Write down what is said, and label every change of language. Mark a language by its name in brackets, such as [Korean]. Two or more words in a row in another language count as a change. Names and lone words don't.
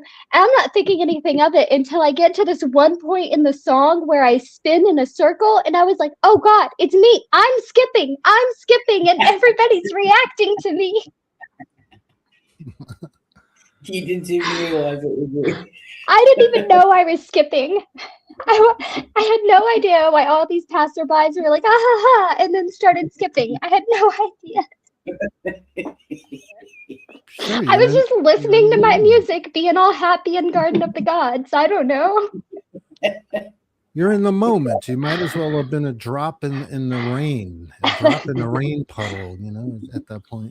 [English] And I'm not thinking anything of it until I get to this one point in the song where I spin in a circle, and I was like, oh God, it's me. I'm skipping, and everybody's reacting to me. You didn't even realize it was you. I didn't even know I was skipping. I had no idea why all these passerbys were like, ah ha ha, and then started skipping. I had no idea. Sure, I was just listening to my music, being all happy in Garden of the Gods. I don't know. You're in the moment. You might as well have been a drop in the rain, a drop in the rain puddle, you know, at that point.